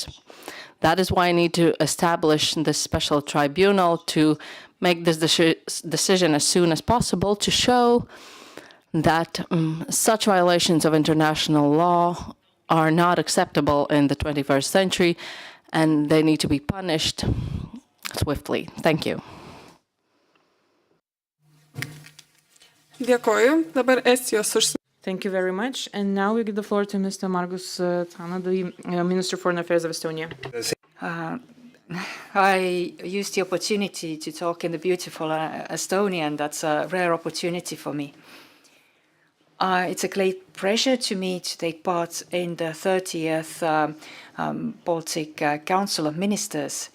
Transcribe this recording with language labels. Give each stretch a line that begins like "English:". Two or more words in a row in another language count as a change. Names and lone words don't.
English: That is why I need to establish this special tribunal to make this decision as soon as possible to show that such violations of international law are not acceptable in the 21st century and they need to be punished swiftly. Thank you.
Lithuanian: Dėkoju. Dabar Estijos užsienio.
English: Thank you very much. And now we give the floor to Mr. Margusas Cahkna, the Minister for Foreign Affairs of Estonia. I used the opportunity to talk in the beautiful Estonian. That's a rare opportunity for me. It's a great pleasure to me to take part in the 30th Baltic Council of Ministers.